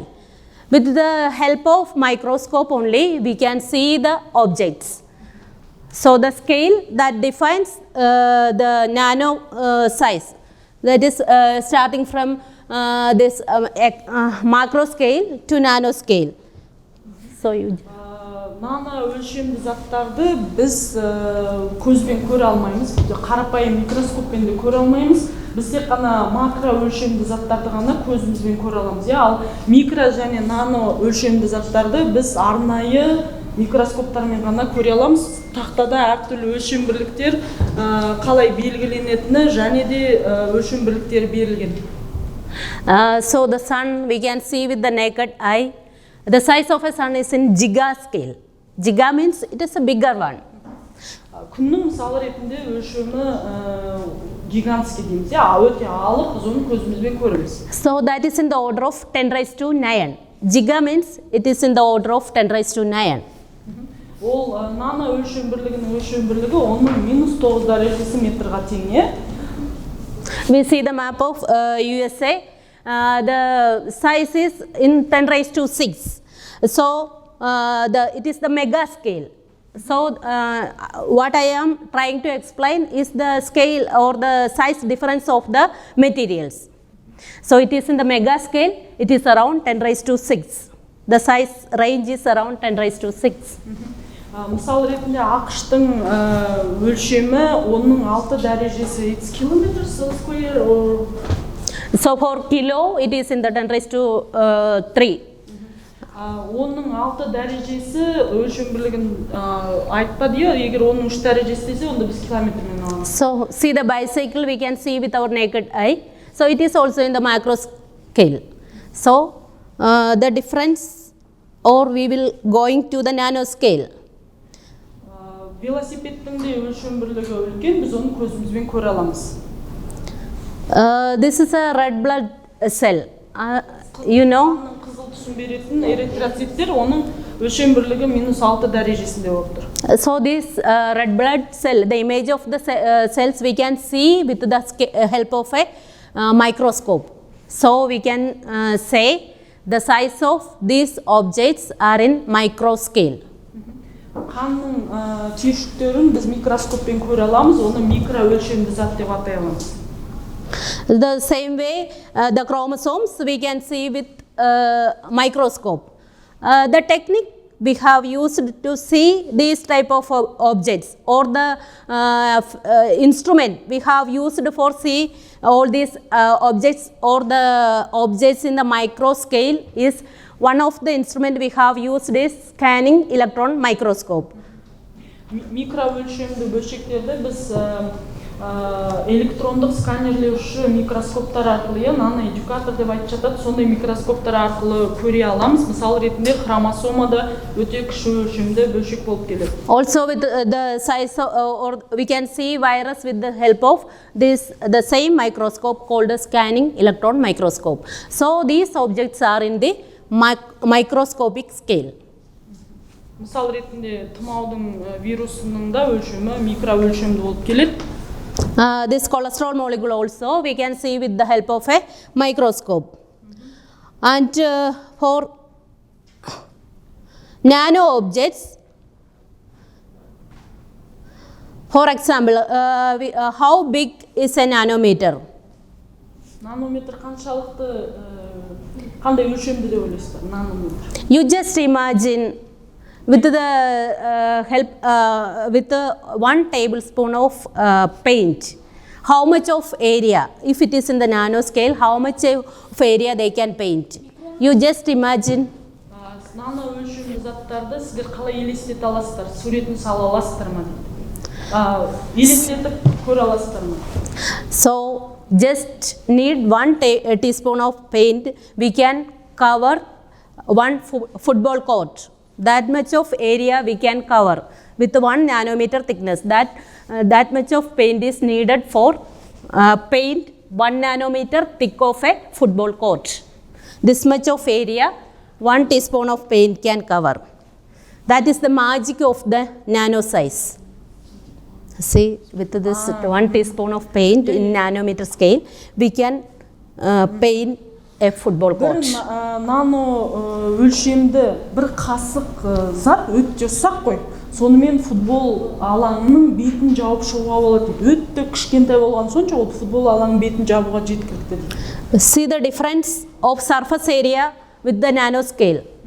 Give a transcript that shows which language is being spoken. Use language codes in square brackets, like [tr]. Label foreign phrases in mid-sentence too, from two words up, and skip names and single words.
[en] With the help of microscope only we can see the objects. So the scale that defines the nano size, that is starting from this macro scale to nano scale. So you [kk] nano өлшемді заттарды біз көзбен көре алмаймыз, қарапайым микроскоппен де көре алмаймыз. Біз тек қана макро өлшемді заттарды ғана көзімізбен көре аламыз. Ал микро және нано өлшемді заттарды біз арнайы микроскоптармен ғана көре аламыз. Тақтада әртүрлі өлшем бірліктер қалай белгіленетіні және де өлшем бірліктері берілген. [en] So the sun we can see with the naked eye. The size of a sun is in giga scale. Giga means it is a bigger one. [kk] Күннің мысалы ретінде өлшемі гигантский дейміз. Өте алып, біз оны көзімізбен көреміз. [en] So that is in the order of 10 raised to 9. Giga means it is in the order of 10 raised to 9. [kk] Ол нано өлшем бірлігі оның -9 дәрежесі метрға тең. [en] We see the map of USA. The size is in 10 raised to 6. So it is the mega scale. So what I am trying to explain is the scale or the size difference of the materials. So it is in the mega scale, it is around 10 raised to 6. The size range is around 10 raised to 6. [kk] Мысал ретінде ақштың өлшемі оның 6 дәрежесі, [en] it's kilometers square or... So for kilo it is in the 10 raised to 3. [kk] Оның 6 дәрежесі өлшем бірлігін айтпады, егер оның 3 дәрежесі десе, онда біз километрмен аламыз. [en] So see the bicycle we can see with our naked eye. So it is also in the macro scale. So the difference, or we will going to the nano scale. [kk] Велосипедтің де өлшем бірлігі үлкен, біз оны көзімізбен көре аламыз. [en] This is a red blood cell. You know? [kk] Қызыл түсін беретін эритроциттер, оның өлшем бірлігі -6 дәрежесінде болып тұр. [en] So this red blood cell, the image of the cells we can see with the help of a microscope. So we can say the size of these objects are in micro scale. [kk] Қанның түйіршіктерін біз микроскоппен көре аламыз, оны микро өлшемді зат деп атай аламыз. [en] The same way, the chromosomes we can see with microscope. The technique we have used to see these type of objects, or the instrument we have used for see all these objects, or the objects in the micro scale, is one of the instrument we have used is scanning electron microscope. [kk] Микро өлшемді бөлшектерді біз электрондық сканерлеуші микроскоптар арқылы, наноэдюкатор деп айтып жатады, сондай микроскоптар арқылы көре аламыз. Мысал ретінде хромосомада өте кіші өлшемді бөлшек болып келеді. [en] Also with the size of, or we can see virus with the help of this the same microscope called the scanning electron microscope. So these objects are in the microscopic scale. [kk] Мысал ретінде тұмаудың вирусының да өлшемі микро өлшемді болып келеді. [en] This cholesterol molecule also we can see with the help of a microscope. And for nano objects, for example, how big is a nanometer? [kk] Нанометр қаншалықты қандай өлшемді деп ойлайсыздар, нанометр? [en] You just imagine with the help with 1 tablespoon of paint, how much of area, if it is in the nano scale, how much of area they can paint. You just imagine. [kk] Nano өлшемді заттарды сіздер қалай елестете аласыздар, суретін сала аласыздар ма дейді. Елестетіп көре аласыздар ма? [en] So just need 1 teaspoon of paint, we can cover 1 football court. That much of area we can cover with 1 nanometer thickness. That much of paint is needed for paint 1 nanometer thick of a football court. This much of area 1 teaspoon of paint can cover. That is the magic of the nano size. See, with this 1 teaspoon of paint in nanometer scale, we can paint a football court. [kk] Nano өлшемді бір қасық зат өте ұсақ қой. Сонымен футбол алаңының бетін жауып шығуға болады. Өте кішкентай болған сонша ол футбол алаңының бетін жабуға жеткілікті дейді. [en] See the difference of surface area with the nano scale.